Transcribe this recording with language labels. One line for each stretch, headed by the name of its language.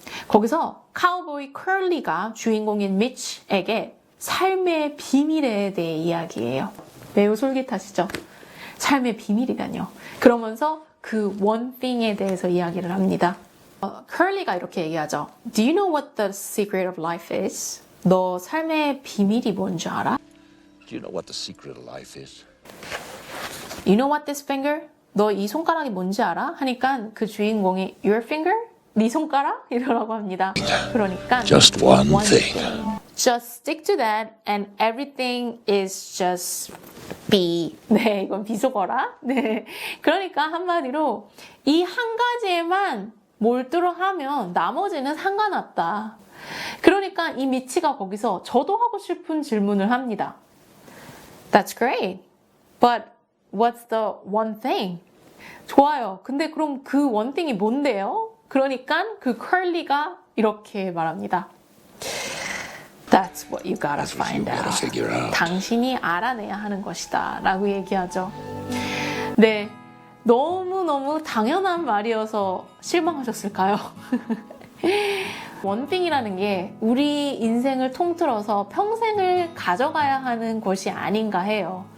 Korean: 거기서 카우보이 컬리가 주인공인 미치에게 삶의 비밀에 대해 이야기해요. 매우 솔깃하시죠? 삶의 비밀이라뇨. 그러면서 그 one thing에 대해서 이야기를 합니다. 컬리가 이렇게 얘기하죠.
English: Do you know what the secret of life is?
Korean: 너 삶의 비밀이 뭔지 알아?
English: Do you know what the secret of life is? You know what this finger?
Korean: 너 이 손가락이 뭔지 알아? 하니까 그 주인공이
English: Your finger?
Korean: 네 손가락? 이러라고 합니다. 그러니까
English: Just one thing. Just stick to that and everything is just be.
Korean: 네, 이건 비속어라. 네. 그러니까 한마디로 이 한 가지에만 몰두를 하면 나머지는 상관없다. 그러니까 이 미치가 거기서 저도 하고 싶은 질문을 합니다.
English: That's great. But what's the one thing?
Korean: 좋아요. 근데 그럼 그 one thing이 뭔데요? 그러니까 그 컬리가 이렇게 말합니다.
English: That's what you gotta find out.
Korean: 당신이 알아내야 하는 것이다 라고 얘기하죠. 네, 너무너무 당연한 말이어서 실망하셨을까요? 원띵이라는 게 우리 인생을 통틀어서 평생을 가져가야 하는 것이 아닌가 해요.